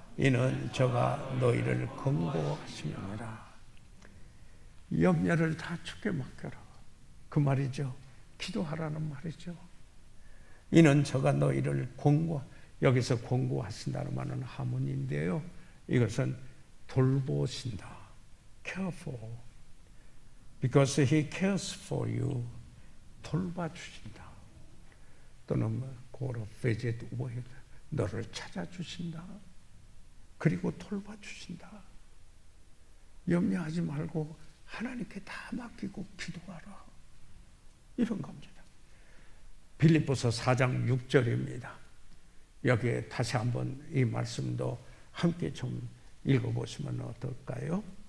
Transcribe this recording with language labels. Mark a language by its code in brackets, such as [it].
[ko] 이는 저가 너희를 권고하시느니라. 염려를 다 주께 맡겨라. 그 말이죠. 기도하라는 말이죠. 이는 저가 너희를 여기서 권고하신다는 말은 하문인데요. 이것은 돌보신다. [en] care for. Because he cares for you. [ko] 돌봐주신다. 또는 [en] for visit with [ko] 너를 찾아주신다. 그리고 돌봐주신다. 염려하지 말고 하나님께 다 맡기고 기도하라. 이런 겁니다. 빌립보서 4장 6절입니다. 여기에 다시 한번 이 말씀도 함께 좀 읽어보시면 어떨까요?